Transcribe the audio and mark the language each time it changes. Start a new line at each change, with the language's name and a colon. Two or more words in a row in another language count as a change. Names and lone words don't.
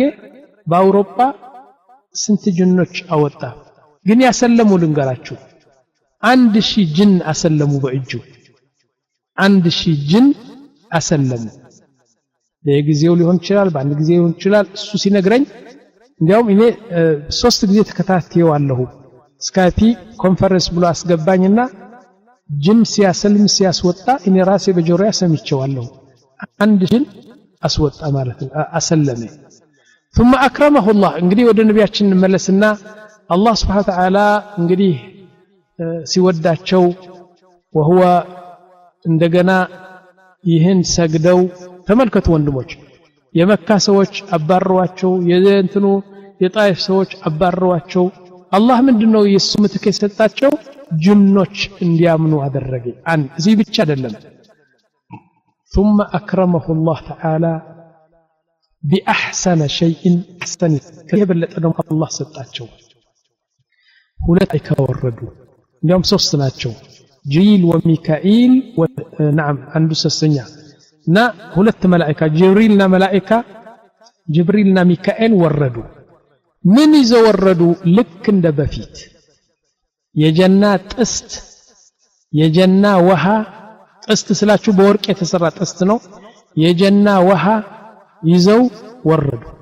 Amharic: በአውሮፓ ስንት ጅኖች አወጣ ግን ያሰለሙ ልንገራችሁ 1000 ጅን አሰለሙ በእጁ 1000 ጅን አሰለሙ ለጊዜው ሊሆን ይችላል በአንድ ጊዜ ሊሆን ይችላል እሱ ሲነግረኝ እንዲያውም እኔ 3 ጊዜ ተከታትየዋለሁ ስካይፕ ኮንፈረንስ ብሎ አስገባኝና ጅን ሲያሰልም ሲያስወጣ እኔ ራሴ በጆሮያ ሰምቼዋለሁ አንድ ጅን አስወጣ ማለት ነው አሰለመ
Arabic: ثم اكرمه الله
Amharic: እንግዲህ ወደ ነቢያችን መለስና አላህ
Arabic: سبحانه وتعالى
Amharic: እንግዲህ ሲወዳቸው وهو እንደገና ይህን ሰግደው ተመልከቱ ወንድሞች የመካ ሰዎች አባረዋቸው የእንትኑ የጣይፍ ሰዎች አባረዋቸው አላህ ምንድነው የሱ ምትክ የሰጣቸው ጅኖች እንዲያምኑ አደረገ እዚህ ብቻ አይደለም
Arabic: ثم اكرمه الله تعالى باحسن شيء احسن
Amharic: ከየበለጠ ደግሞ አላህ ሰጣቸው ሁለት አይከወረዱ እንዲያውም ሶስት ናቸው ጅብሪል ወሚካኤል نعم አንዱ ሶስተኛ እና ሁለት መላእክት ጅብሪልና ሚካኤል ወረዱ ምን ይዘው ወረዱ ልክ እንደ በፊት የጀና ጥስት የጀና ውሃ ጥስት ስላችሁ በወርቅ የተሰራ ጥስት ነው የጀና ውሃ ይዘው ወረዱ